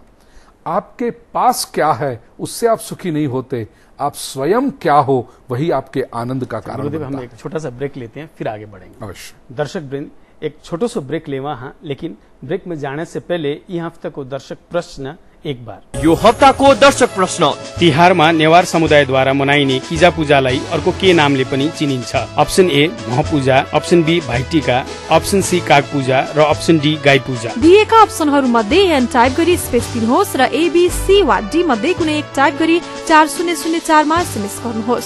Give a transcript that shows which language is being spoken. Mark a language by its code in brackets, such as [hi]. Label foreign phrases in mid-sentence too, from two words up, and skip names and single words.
[hi] आपके पास क्या है उससे आप सुखी नहीं होते, आप स्वयं क्या हो वही आपके आनंद का कारण बनता है। हम एक छोटा सा ब्रेक लेते हैं, फिर आगे बढ़ेंगे। अवश्य। [rwr] दर्शक वृंद, एक छोटो सो ब्रेक लेवा हाँ, लेकिन ब्रेक में जाने से पहले यी हफ्ता को दर्शक प्रश्न एक बार। [ne] यो हप्ताको दर्शक प्रश्न। तिहारमा नेवार समुदायद्वारा मनाइने किजा पूजालाई अर्को के नामले पनि चिनिन्छ? अप्सन ए महपूजा, अप्सन बी भाइटिका, अप्सन सी काग पूजा र अप्सन डी गाई पूजा। दिएका अप्सनहरू मध्ये एन टाइप गरी स्पेस दिनुहोस् र एबीसी वा डी मध्ये कुनै एक टाइप गरी 4004 मा एसएमएस गर्नुहोस्